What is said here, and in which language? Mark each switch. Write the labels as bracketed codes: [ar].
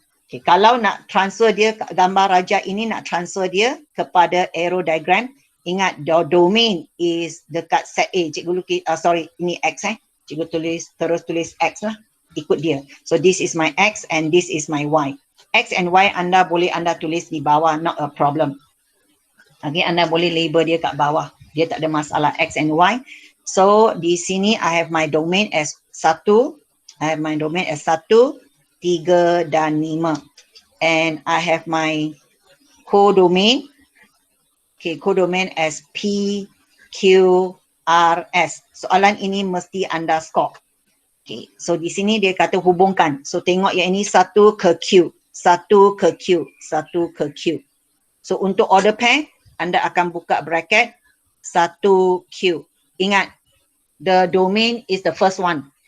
[ms] Okay, kalau nak transfer dia, gambar raja ini nak transfer dia kepada arrow diagram, ingat [en] the domain is [ms] dekat set A. Cikgu lukis, ini X Cikgu terus tulis X lah, ikut dia. [en] So this is my X and this is my Y. [ms] X and Y boleh anda tulis di bawah, [en] not a problem. [ms] Okay, anda boleh label dia kat bawah. Dia tak ada masalah, X and Y. [en] So [ms] di sini [en] I have my domain as 1. I have my domain as 1, 3 dan 5. And I have my codomain. Okay, codomain as P, Q, R, S. [ms] Soalan ini mesti anda score. Okay, so di sini dia kata hubungkan. So tengok yang ini 1 ke Q, 1 ke Q, 1 ke Q. So untuk order pair, anda akan buka bracket 1 Q. [en] Ingat, the domain is the first one.